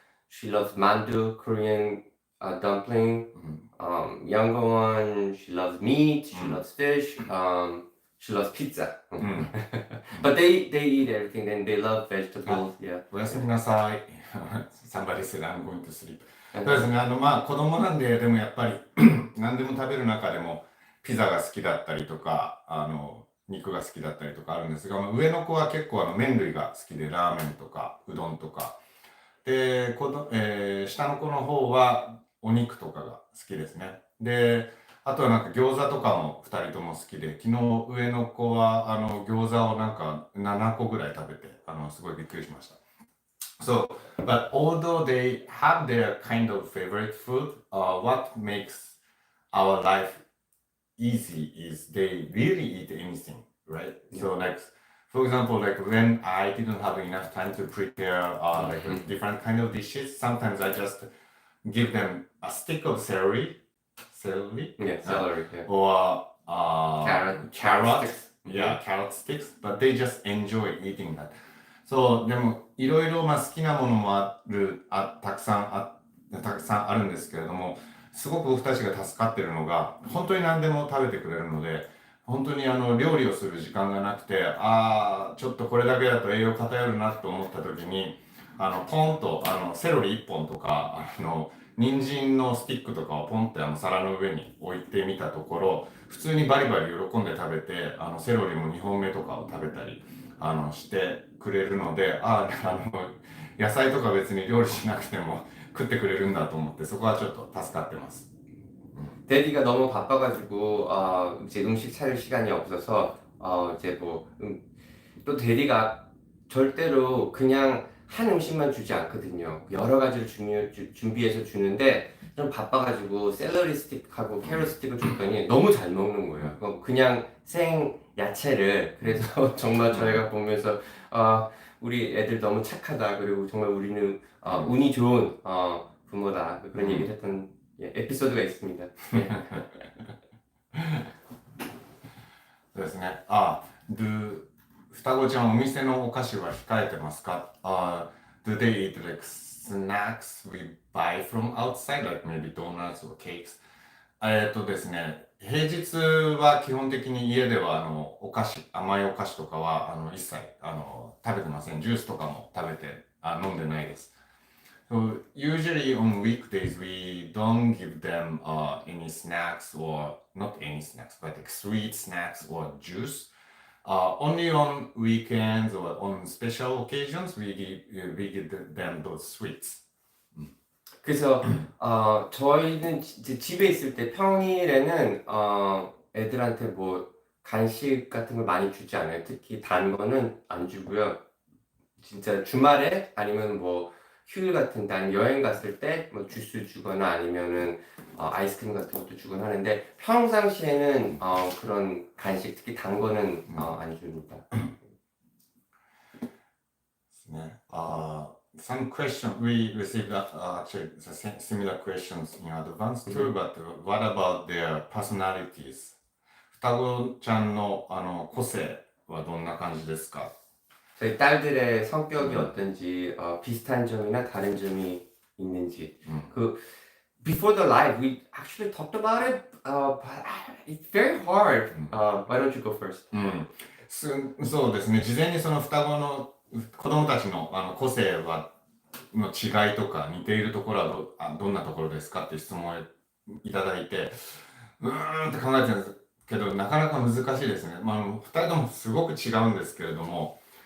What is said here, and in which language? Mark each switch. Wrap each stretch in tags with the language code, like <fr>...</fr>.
<en>She loves mandu, Korean dumpling. うん。 Younger one, she loves meat, she うん。 loves fish, she loves pizza. うん。 But they eat everything and they love あ、 vegetables. Yeah.</en> <ja>おやすみなさい。</ja> <en>Somebody said I'm going to sleep.</en> <ja>そうです Uh-huh. ね。まあ子供なんで、でもやっぱり何でも食べる中でもピザが好きだったりとか、肉が好きだったりとかあるんですが、まあ、上の子は結構麺類が好きで、ラーメンとかうどんとか。で、下の子の方はお肉とかが好きですね。で、あとはなんか餃子とかも2人とも好きで、昨日上の子は餃子をなんか7個ぐらい食べて、すごいびっくりしました。</ja> <en>So, but although they have their kind of favorite food, what makes our life easy is they really eat anything, right? Yeah. So like, for example, like when I didn't have enough time to prepare like different kind of dishes, sometimes I just give them a stick of celery, Yeah, celery. Yeah. or carrot, sticks. yeah, carrot sticks, but they just enjoy eating that.</en> <ja>そう、でもいろいろまあ好きなものもたくさんあるんですけれども、すごく僕たちが助かってるのが、本当に何でも食べてくれるので、本当に料理をする時間がなくて、ちょっとこれだけだと栄養偏るなと思った時に、ポンとセロリ1本とか、人参のスティックとかをポンって皿の上に置いてみたところ、普通にバリバリ喜んで食べて、セロリも2本目とかを食べたりしてくれるので、野菜とか別に料理しなくても食ってくれるんだと思って、そこはちょっと助かってます。</ja> <ko>데디가 너무 바빠가지고 이제 음식 차릴 시간이 없어서 이제 또 데디가 절대로 그냥 한 음식만 주지 않거든요. 여러 가지를 준비해서 주는데 좀 바빠가지고 샐러리 스틱하고 캐럿 스틱을 줬더니 너무 잘 먹는 거예요. 그냥 생 야채를. 그래서 정말 저희가 보면서 우리 애들 너무 착하다. 그리고 정말 우리는 운이 좋은 부모다. 그런 얘기를 했던 에피소드가 있습니다. 예.</ko> <ja>そうですね。双子ちゃんお店のお菓子は控えてますか？</ja> <en>Do they eat like snacks we buy from outside, like maybe donuts or cakes?</en> <ja>ですね、平日は基本的に家では甘いお菓子とかは一切食べてません。ジュースとかも飲んでないです。</ja> <en>So usually on weekdays we don't give them any snacks or not any snacks, but like sweet snacks or juice. Only on weekends or on special occasions we give them those sweets.</en> <ko>그래서 저희는 이제 집에 있을 때 평일에는 애들한테 뭐 간식 같은 걸 많이 주지 않아요. 특히 단 거는 안 주고요. 진짜 주말에 아니면 뭐 휴일 같은 데 아니면 여행 갔을 때 뭐 주스 주거나 아니면은 아이스크림 같은 것도 주곤 하는데 평상시에는 그런 간식 특히 단 거는 안 줍니다. 네.</ko> <en>Some questions we received actually similar questions in advance too, but what about their personalities?</en> <ja>双子ちゃんの個性はどんな感じですか？</ja> <ko>저희 딸들의 성격이 어떤지 비슷한 점이나 다른 점이 있는지</ko> <en>before the live we actually talked about it but it's very hard. Why don't you go first?</en> <ja>そうですね。事前にその双子の子供たちの個性の違いとか似ているところはどんなところですかって質問をいただいて、って考えてるんですけど、なかなか難しいですね。2人ともすごく違うんですけれども、</ja>